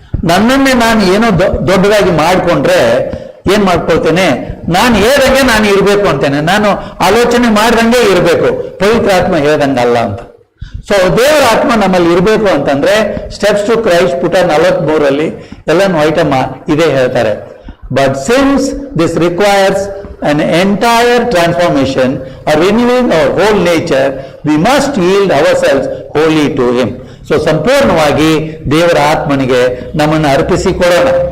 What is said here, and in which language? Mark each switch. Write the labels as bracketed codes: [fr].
[kn] ನನ್ನನ್ನೇ ನಾನು ಏನೋ ದೊಡ್ಡದಾಗಿ ಮಾಡ್ಕೊಂಡ್ರೆ ಏನ್ ಮಾಡ್ಕೊಳ್ತೇನೆ, ನಾನು ಹೇಳ್ದಂಗೆ ನಾನು ಇರ್ಬೇಕು ಅಂತೇನೆ, ನಾನು ಆಲೋಚನೆ ಮಾಡ್ದಂಗೆ ಇರಬೇಕು. ಪವಿತ್ರಾತ್ಮ ಹೇಳ್ದಂಗಲ್ಲ ಅಂತ. ಸೊ ದೇವರ ಆತ್ಮ ನಮ್ಮಲ್ಲಿ ಇರಬೇಕು ಅಂತಂದ್ರೆ ಸ್ಟೆಪ್ಸ್ ಟು ಕ್ರೈಸ್ಟ್ ಪುಟ 43 ಎಲ್ಲಾನು ಐಟಮ್ ಇದೇ ಹೇಳ್ತಾರೆ. [en] But since this requires an entire transformation, a renewing our whole nature, we must yield ourselves wholly to him. [kn] So ಸಂಪೂರ್ಣವಾಗಿ ದೇವರ ಆತ್ಮನಿಗೆ ನಮ್ಮನ್ನು ಅರ್ಪಿಸಿಕೊಡೋಣ.